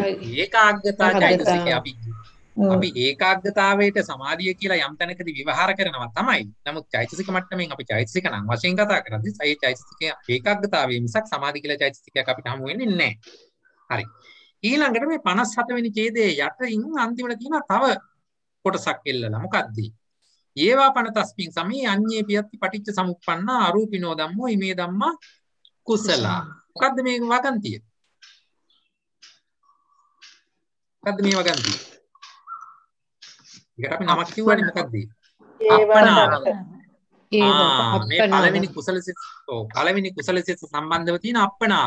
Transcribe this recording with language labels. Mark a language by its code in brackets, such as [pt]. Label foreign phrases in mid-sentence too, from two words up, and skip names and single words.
[si] ඒකාග්‍රතා චෛතසිකය අපි ඒකාග්‍රතාවයට සමාධිය කියලා යම් තැනකදී විවහාර කරනවා තමයි. නමුත් චෛතසික මට්ටමින් අපි චෛතසික නම් වශයෙන් කතා කරද්දී ඒ චෛතසිකය ඒකාග්‍රතාවයේ මිසක් සමාධි කියලා චෛතසිකයක් අපිට හමු වෙන්නේ නැහැ. හරි. ඊළඟට මේ 57 වෙනි ඡේදයේ යටින් අන්තිමට තියෙන තව කොටසක් එල්ලලා මොකද්ද? [pi] ඒවා පන තස්මින් සමේ අඤ්ඤේ පියත්ති පටිච්ච සමුප්පන්නා අරූපිනෝ ධම්මෝ ඉමේ ධම්මා කුසල. [si] මොකද්ද මේ වගන්තිය? මොකද්ද මේ වගන්තිය? ඒකට අපි නමක් කිව්වනේ මොකද්ද? අප්පනාව. මේ පළවෙනි කුසල සිත පළවෙනි කුසල සිත සම්බන්ධව තියෙන අප්පනාව.